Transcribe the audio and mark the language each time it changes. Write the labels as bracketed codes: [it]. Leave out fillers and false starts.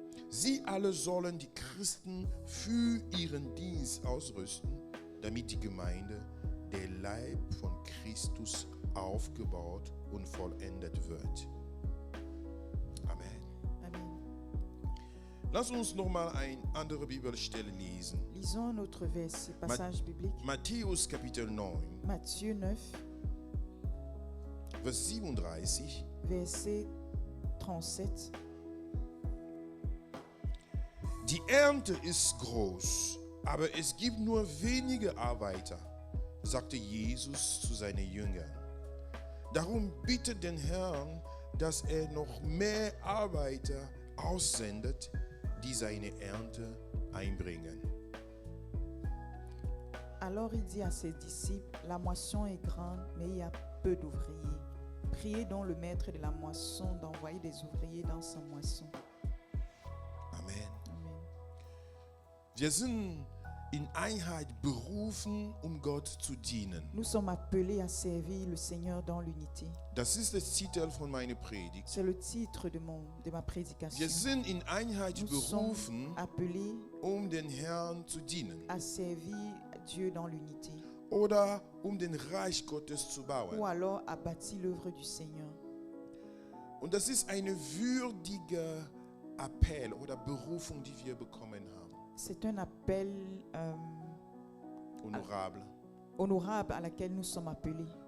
[de] Sie alle sollen die Christen für ihren Dienst ausrüsten, damit die Gemeinde, der Leib von Christus, aufgebaut und vollendet wird. Amen. [fr] Amen. [de] Lass uns nochmal eine andere Bibelstelle lesen. [fr] Lisons un autre verset, passage biblique. [de] Matthäus Kapitel 9, [fr] Matthieu 9, [de] Vers 37. [fr] verset 37. [de] Die Ernte ist groß, aber es gibt nur wenige Arbeiter, sagte Jesus zu seinen Jüngern. Darum bittet den Herrn, dass er noch mehr Arbeiter aussendet, die seine Ernte einbringen. [fr] Alors il dit à ses disciples, la moisson est grande, mais il y a peu d'ouvriers. Priez donc le maître de la moisson d'envoyer des ouvriers dans sa moisson. [de] Amen. [fr] Amen. [de] Wir sind in Einheit berufen, Gott zu dienen. [fr] Nous sommes appelés à servir le Seigneur dans l'unité. [de] Das ist der Titel von meiner Predigt. [fr] C'est le titre de ma prédication. [de] Wir sind in Einheit [fr] Nous sommes [de] berufen, [fr] appelés [de] den Herrn zu dienen. [fr] à servir Dieu dans l'unité, [de] Oder den Reich Gottes zu [fr] ou [de] bauen. [fr] alors à bâtir l'œuvre du Seigneur. [de] Und das ist eine würdige Appell oder Berufung, die wir bekommen haben. [fr] C'est un appel Honorable. honorable à laquelle nous sommes appelés.